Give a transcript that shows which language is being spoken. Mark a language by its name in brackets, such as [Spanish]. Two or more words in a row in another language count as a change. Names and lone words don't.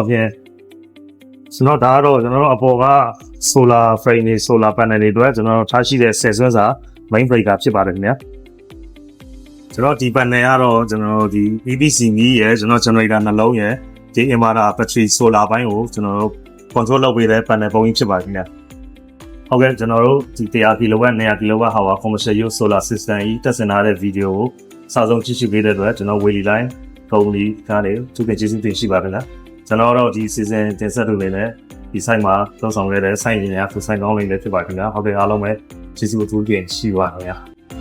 [Burmese] ဖြင့်ကျွန်တော်ဒါကတော့ကျွန်တော်တို့အပေါ်က [English] solar frame [Burmese] တွေ [English] solar panel [Burmese] တွေအတွက်ကျွန်တော်တို့ထားရှိတဲ့10ဆွန်းစာ [English] main breaker [Burmese] ဖြစ်ပါတယ်ခင်ဗျာ ကျွန်တော်ဒီ panel ကတော့ကျွန်တော်တို့ဒီ EPC မီးရယ်ကျွန်တော် generator နှလုံးရယ်ဒီ [English] inverter battery solar [Burmese] ဘိုင်း ကိုကျွန်တော်တို့ control လုပ်ပေးတဲ့ panel ပုံကြီးဖြစ်ပါတယ်ခင်ဗျာဟုတ်ကဲ့ကျွန်တော်တို့ဒီ100 kW 200 [English] kW hour commercial use solar system [Burmese] ကြီးတက်ဆင်ထားတဲ့ဗီဒီယိုကိုစာဆုံးကြည့်ရှုပေးတဲ့အတွက်ကျွန်တော် Wheelie Line ကုမ္ပဏီကနေသူကကျေးဇူးတင်ရှိပါခင်ဗျာကျွန်တော်တို့ဒီ season တင်ဆက်လုပ်နေတဲ့ဒီ site မှာသုံးဆောင်ခဲ့တဲ့ site ရင်းများသူ site ကောင်းလေးလည်းဖြစ်ပါခင်ဗျာဟုတ်ကဲ့အားလုံးပဲကျေးဇူးအထူးတင်ရှိပါခင်ဗျာ